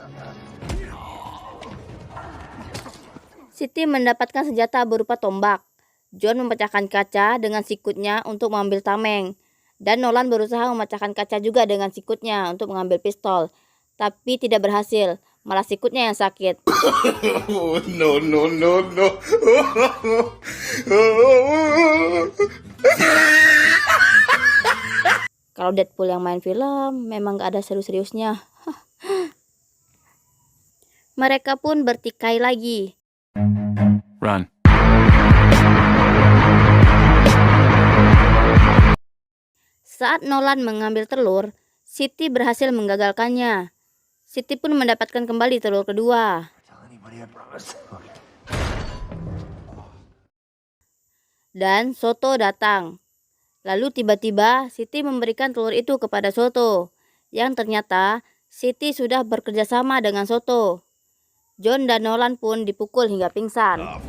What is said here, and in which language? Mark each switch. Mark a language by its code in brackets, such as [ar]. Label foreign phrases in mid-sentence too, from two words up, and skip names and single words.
[id] Siti mendapatkan senjata berupa tombak. John memecahkan kaca dengan sikutnya untuk mengambil tameng. Dan Nolan berusaha memecahkan kaca juga dengan sikutnya untuk mengambil pistol. Tapi tidak berhasil, malah sikutnya yang sakit. [en] Oh, no, no, no, no. [id] Kalau Deadpool yang main film, memang gak ada serius-seriusnya. Mereka pun bertikai lagi. [en] Run. [id] Saat Nolan mengambil telur, Siti berhasil menggagalkannya. Siti pun mendapatkan kembali telur kedua. [en] Tell anybody I promise. [id] Dan Soto datang. Lalu tiba-tiba Siti memberikan telur itu kepada Soto. Yang ternyata Siti sudah bekerja sama dengan Soto. John dan Nolan pun dipukul hingga pingsan.